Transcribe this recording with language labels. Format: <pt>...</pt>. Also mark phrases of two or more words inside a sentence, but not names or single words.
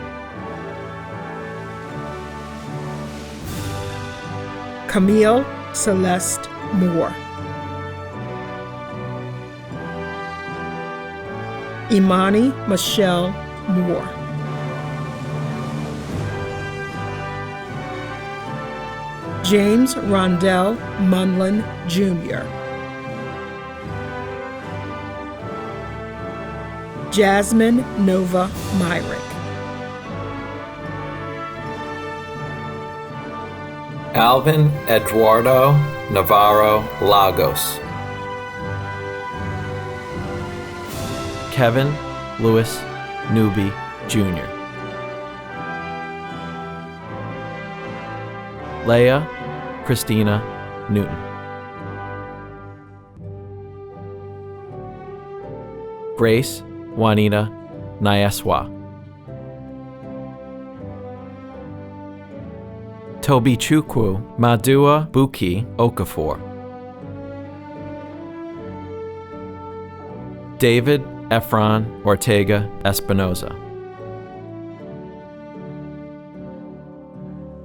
<en>Camille Celeste Moore. Imani Michelle Moore. James Rondell Munlin, Jr. Jasmine Nova Myrick. Alvin Eduardo Navarro Lagos. Kevin Lewis Newby, Jr. Leah Christina Newton. Grace Juanita Nyeswa. Toby Chukwu Madua Buki Okafor. David Efron Ortega Espinoza.</en>